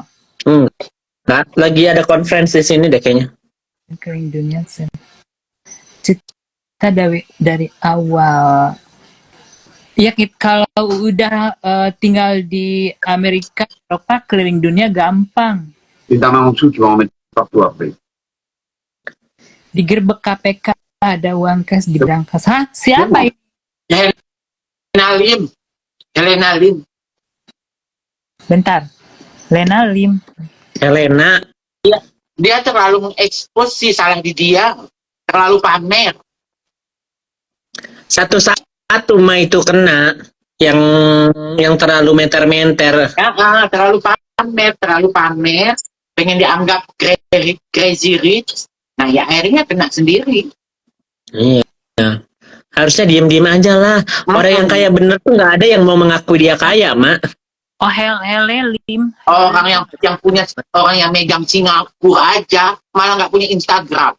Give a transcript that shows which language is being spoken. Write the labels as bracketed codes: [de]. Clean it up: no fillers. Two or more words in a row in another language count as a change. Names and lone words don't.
[id] Nah, lagi ada konferensi di sini deh kayaknya. Kering dunia sih. Kita dari awal. Ya, kalau udah tinggal di Amerika, Eropa, keliling dunia gampang. [fr] Et ta main en dessous, tu vas en mettre partout après. [id] Digerebek KPK, ada uang cash di berangkas. Hah? Siapa ini? Helena Lim. Bentar. Lena Lim. Helena. Dia terlalu mengekspos sih, salah di dia. Terlalu pamer. Satu-satu mah itu kena. Yang terlalu menter-menter. Terlalu pamer. Pengen dianggap [en] crazy rich. [id] Nah ya akhirnya kena sendiri. Iya. Harusnya diem-diem aja lah. Orang yang kaya bener tuh nggak ada yang mau mengakui dia kaya, Mak. Oh, Helena Lim. Orang yang punya, orang yang megang Singapura aja malah nggak punya Instagram.